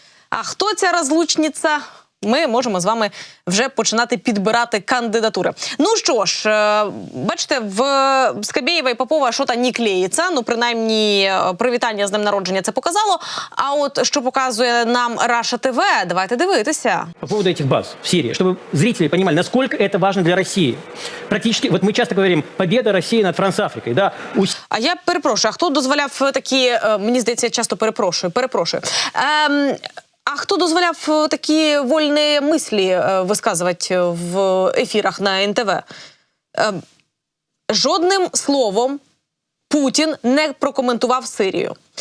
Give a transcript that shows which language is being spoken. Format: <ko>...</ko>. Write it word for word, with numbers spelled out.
<uk>А хто ця розлучниця? Ми можемо з вами вже починати підбирати кандидатури. Ну що ж, бачите, в Скабєєва і Попова що-то не клеїться, ну, принаймні, привітання з днем народження це показало. А от що показує нам Раша ТВ, давайте дивитися.</uk> <ru>По поводу этих баз в Сирии, чтобы зрители понимали, насколько это важно для России. Практически, вот мы часто говорим, победа России над Франц-Африкой, да. У...</ru> <uk>А я перепрошую, а хто дозволяв такі, мені здається, я часто перепрошую, перепрошую. Ем... А хто дозволяв такі вольні мислі висказувати в ефірах на НТВ? Жодним словом Путін не прокоментував Сирію.</uk>